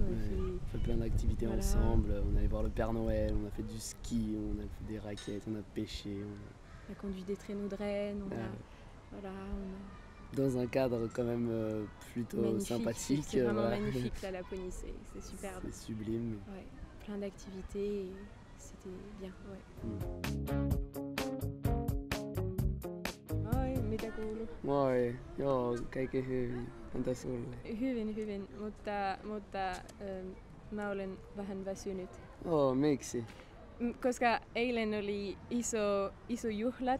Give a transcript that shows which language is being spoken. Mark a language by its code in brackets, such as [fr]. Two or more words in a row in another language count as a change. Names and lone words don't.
[fr] On a fait plein d'activités ensemble, on allait voir le Père Noël, on a fait du ski, on a fait des raquettes, on a pêché. On a conduit des traîneaux de rennes, dans un cadre quand même plutôt magnifique, sympathique. C'est vraiment magnifique, la Laponie, c'est superbe. C'est sublime. Ouais, plein d'activités, et c'était bien. [fi] Mitä kuuluu? Moi, joo, kaikki hyvin. Entä sulle? Hyvin, mutta mä olen vähän väsynyt. Miksi? Koska eilen oli iso juhlat.